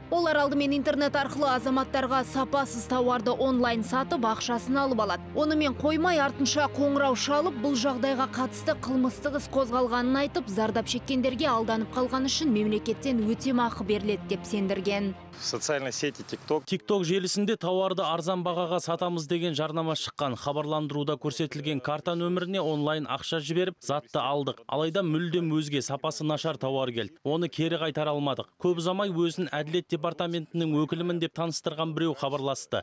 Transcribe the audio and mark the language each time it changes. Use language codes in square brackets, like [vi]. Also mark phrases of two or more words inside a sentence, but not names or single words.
[kk] Олар алдымен интернет арқылы азаматтарға сапасыз тауарды онлайн сатып, ақшасын алып алады. Онымен қоймай артынша қоңырау шалып, бұл жағдайға қатысты қылмыстық іс қозғалғанын айтып, зардап шеккендерге алданып қалған үшін мемлекеттен өтемақы беріледі деп сендірген. [ru] Социальной сети TikTok. [kk] TikTok желісінде тауарды арзан бағаға сатамыз деген жарнама шыққан. Хабарландыруда көрсетілген карта нөміріне онлайн ақша жіберіп, затты алдық. Алайда мүлдем өзге сапасы нашар тауар келді. Оны кері қайтара алмадық. Көп ұзамай өзін әділет департаментінің өкілімін деп таныстырған біреу хабарласты.